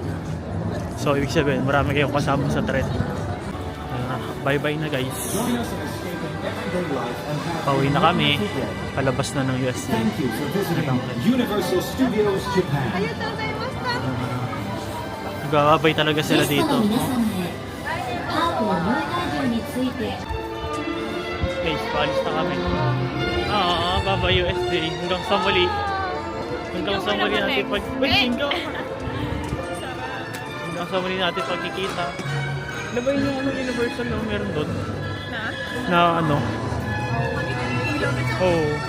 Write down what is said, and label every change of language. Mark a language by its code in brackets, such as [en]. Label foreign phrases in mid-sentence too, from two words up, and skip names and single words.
[tl] So ibig sabihin, marami kayong kasama sa trend. [en] Bye bye [tl] na guys. Pauwi na kami. Palabas na ng USD. Universal Studios Japan. Nagababay talaga sila [ja] ゲスト [tl] dito. [ja] の皆様へパークの入会料について [tl] Guys, paalis na kami. [en] Bye bye [tl] USD. Hanggang sa muli. Hanggang sa muli natin pag... Wait, hanggang sa muli natin pagkikita. Ano ba yung ano, Universal na meron doon? Na ano? Oh.